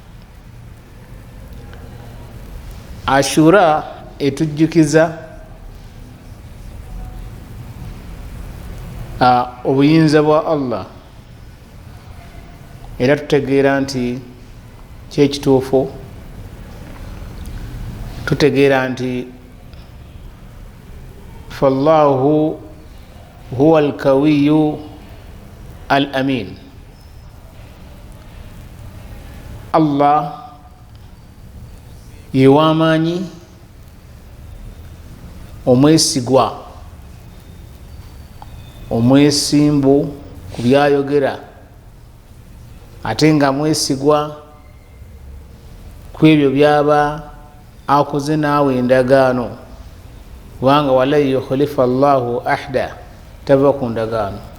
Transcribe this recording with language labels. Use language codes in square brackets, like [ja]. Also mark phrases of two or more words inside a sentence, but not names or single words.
[lg] Ashura etujjukiza obuyinza bwa Allah, era tutegeera nti kyekituufu, tutegeera nti [ar] فالله هو القوي الأمين. [lg] Allah yewamanyi omwesigwa, omwesimbu ku byayogera, ate nga mwesigwa ku ebyo byaba akoze naawe endagaano, kubanga [ar] ولن يخلف الله عهد, [lg] tava ku ndagaano.